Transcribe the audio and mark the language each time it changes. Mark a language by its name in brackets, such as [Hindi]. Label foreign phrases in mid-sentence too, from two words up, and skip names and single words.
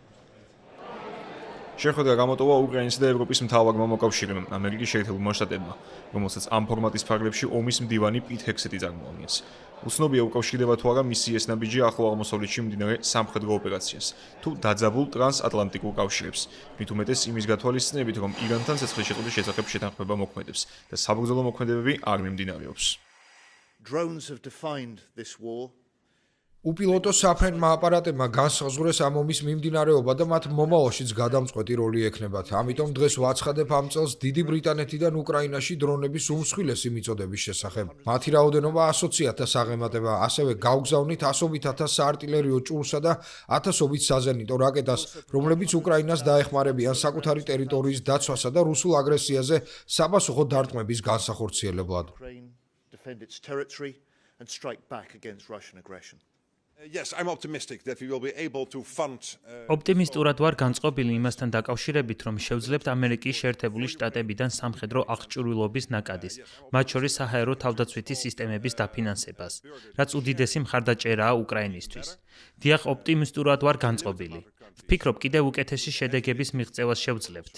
[Georgian] შეხვედრა გამოტოვა უკრაინისა და ევროპის მთავარმა მოკავშირემ, ამერიკის შეერთებულმა შტატებმა, რომელსაც ამ ფორმატის ფარგლებში ომის მდივანი პიტ ჰექსეტი წარმოადგენს. უცნობია უკავშირდება თუ არა მისი ეს ნაბიჯი ახლო აღმოსავლეთში მიმდინარე სამხედრო ოპერაციას, თუ დაძაბულ ტრანსატლანტიკურ კავშირებს, მით უმეტეს იმის გათვალისწინებით, რომ ირანთან ცეცხლის შეწყვეტის შესახებ შეთანხმება მოქმედებს და საბრძოლო მოქმედებები არ მიმდინარეობს. [English] Drones have defined this war. [Georgian] უპილოტო საფრენმა აპარატებმა განსაზღვრეს ამ ომის მიმდინარეობა და მათ მომავალშიც გადამწყვეტი როლი ექნებათ. ამიტომ დღეს ვაცხადებ ამ წელს დიდი ბრიტანეთიდან უკრაინაში დრონების უმსხვილესი მიწოდების შესახებ. მათი რაოდენობა 120,000 აღემატება, ასევე გავგზავნით 100,000 საარტილერიო ჭურსა და 1000 საზენიტო რაკეტას, რომლებიც უკრაინას დაეხმარებიან საკუთარი ტერიტორიის დაცვასა და რუსულ აგრესიაზე საპასუხო დარტყმების განსახორციელებლად. [English] Defend its territory and strike back against Russian aggression. Yes, I'm optimistic that we will be able to fund [Georgian] ოპტიმისტურად ვარ განწყობილი იმასთან დაკავშირებით, რომ შევძლებთ ამერიკის შეერთებული შტატებიდან სამხედრო აღჭურვილობის ნაკადის, მათ შორის საჰაერო თავდაცვითი სისტემების დაფინანსებას, რაც უდიდესი მხარდაჭერაა უკრაინისთვის. დიახ, ოპტიმისტურად ვარ განწყობილი. ვფიქრობ, კიდევ უკეთესი შედეგების მიღწევას შევძლებთ.